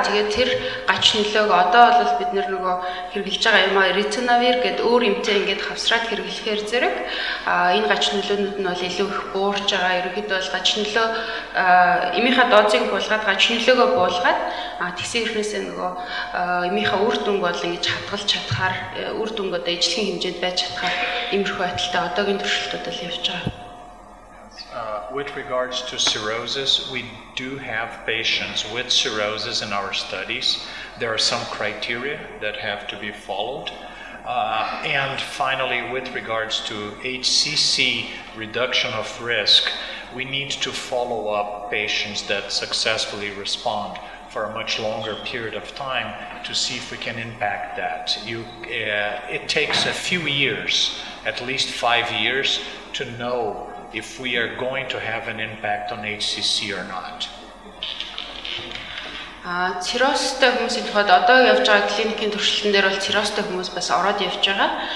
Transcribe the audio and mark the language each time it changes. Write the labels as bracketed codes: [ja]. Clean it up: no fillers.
[mn] Тэгээд тэр гач нөлөөг одоо бол бид нөгөө хэрэгжилж байгаа юм а ritonavir гэдэг өөр эмтэй ингээд хавсраад хэрэглэхээр зэрэг энэ гач нөлөөнүүд нь бол илүү их буурж байгаа. Ерөнхийдөө бол гач нөлөө эмийнхаа дозыг буулгаад гач нөлөөгөө буулгаад тэгсэн хэрнээсээ нөгөө эмийнхаа үр дүнг бол ингэж хадгалж чадхаар үр дүнг одоо ижлэгийн хэмжээнд байж чадхаар иймэрхүү байдалтай одоогийн туршилтууд л явж байгаа. [en] With regards to cirrhosis, we do have patients with cirrhosis in our studies. There are some criteria that have to be followed. And finally, with regards to HCC reduction of risk, we need to follow up patients that successfully respond for a much longer period of time to see if we can impact that. It takes a few years, at least 5 years, to know if we are going to have an impact on HCC or not. [mn] Циррозтой хүмүүсийн тухайд одоо явж байгаа клиникийн туршилтан дээр бол циррозтой хүмүүс бас ороод явж байгаа.